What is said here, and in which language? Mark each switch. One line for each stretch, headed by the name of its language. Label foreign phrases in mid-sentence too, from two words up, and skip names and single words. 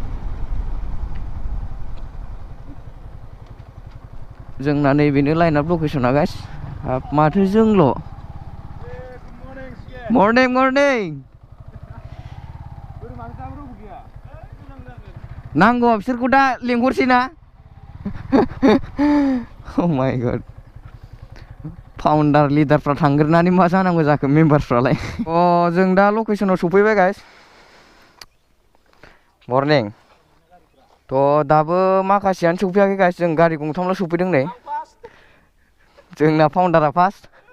Bodo: जोंना नैबेनो लाइनआप लकेसना गाइस। माथो जोंल'। मर्निं मर्निं। नांगौ बिसोरखौ दा लेंहरसै ना।
English: Oh my god।
Bodo: फाउन्डार लिडारफ्रा थांग्रोनानै मा जानांगौ जाखो मेम्बारफ्रालाय। जों दा लकेसनाव सफैबाय गाइस। मर्निं। दाबो माखासेयानो सफैयाखै गाइस। जों गारि गंथामल' सफैदों नै। जोंना फाउन्डारा फार्स्ट।